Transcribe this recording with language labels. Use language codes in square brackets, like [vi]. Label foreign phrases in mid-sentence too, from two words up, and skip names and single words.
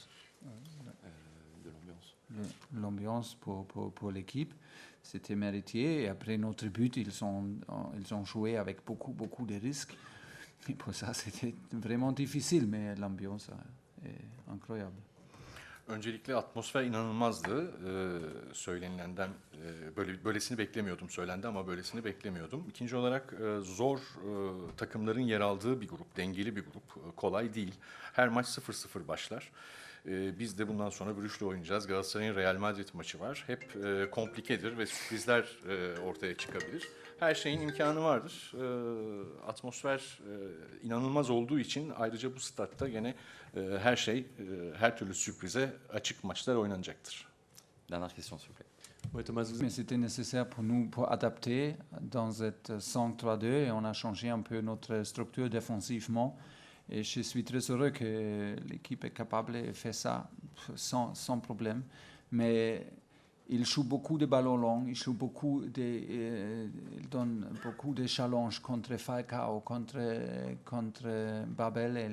[fr] De l'ambiance. L'ambiance pour l'équipe. C'était mérité. Et après notre but, ils ont joué avec beaucoup de risques. Et pour ça, c'était vraiment difficile. Mais l'ambiance est incroyable. [tr] Öncelikle atmosfer inanılmazdı. Söylenilenden böylesini beklemiyordum, söylendi ama böylesini beklemiyordum. İkinci olarak zor takımların yer aldığı bir grup, dengeli bir grup, kolay değil. Her maç 0-0 başlar. Biz de bundan sonra Brugge'le oynayacağız. Galatasaray'ın Real Madrid maçı var. Hep komplikedir ve sürprizler ortaya çıkabilir. Her şeyin imkanı vardır. Atmosfer inanılmaz olduğu için ayrıca bu statta gene her türlü sürprize açık maçlar oynanacaktır. [fr] Dernière question, s'il vous plaît. Oui, Thomas, Mais c'était nécessaire pour nous pour adapter dans cette 5-3-2 et on a changé un peu notre structure défensivement. Et je suis très heureux que l'équipe est capable de faire ça sans problème. Mais il joue beaucoup de ballons longs, il donne beaucoup de challenges contre Falcao, contre Babel.